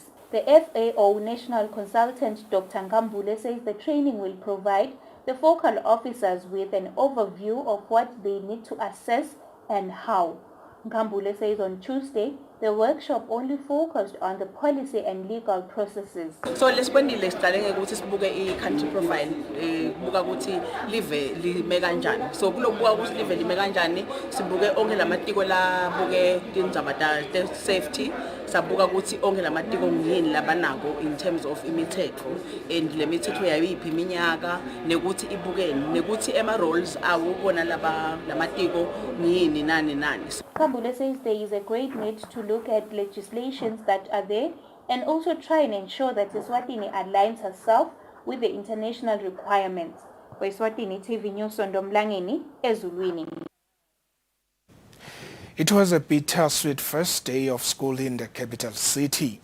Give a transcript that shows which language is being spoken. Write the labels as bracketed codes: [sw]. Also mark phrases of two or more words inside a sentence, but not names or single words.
[en] The FAO National Consultant Dr. Nkambule says the training will provide the focal officers with an overview of what they need to assess and how. Nkambule says on Tuesday, the workshop only focused on the policy and legal processes. [ss] So lesibonile siqale ngekuthi sibuke i- [en] country profile [ss] buka ukuthi live lime kanjani. So kulokubuka ukuthi live lime kanjani sibuke onke lamatiko la buke tindzaba ta safety, sabuka ukuthi onke lamatiko ngiyini labanako [en] in terms of [ss] imithetho and le mithetho yayiphi iminyaka nekuthi ibukeni nekuthi ema roles awu bona lamatiko ngiyini nani. [en] Nkambule says there is a great need to look at legislations that are there and also try and ensure that Eswatini aligns herself with the international requirements. For Eswatini TV News on Domlangeni, Ezulwini. It was a bittersweet first day of school in the capital city.